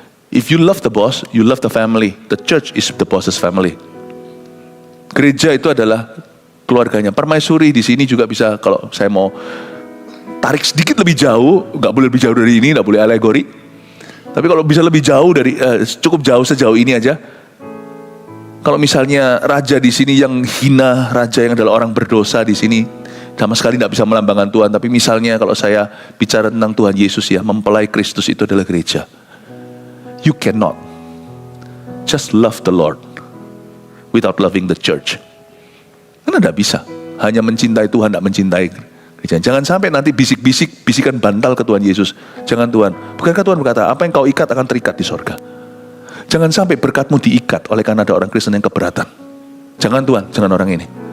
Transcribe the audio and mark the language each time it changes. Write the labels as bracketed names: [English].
[English] If you love the boss, you love the family. The church is the boss's family. [Indonesian] Gereja itu adalah keluarganya. Permaisuri di sini juga bisa, kalau saya mau tarik sedikit lebih jauh, nggak boleh lebih jauh dari ini, nggak boleh alegori. Tapi kalau bisa lebih jauh dari, cukup jauh sejauh ini aja. Kalau misalnya raja di sini yang hina, raja yang adalah orang berdosa di sini, sama sekali nggak bisa melambangkan Tuhan. Tapi misalnya kalau saya bicara tentang Tuhan Yesus ya, mempelai Kristus itu adalah gereja. [English] You cannot just love the Lord without loving the church. [Indonesian] Karena tidak bisa hanya mencintai Tuhan, tidak mencintai gereja. Jangan sampai nanti bisikan bantal ke Tuhan Yesus. Jangan Tuhan, bukankah Tuhan berkata, apa yang kau ikat akan terikat di sorga. Jangan sampai berkatmu diikat oleh karena ada orang Kristen yang keberatan. Jangan Tuhan, jangan orang ini.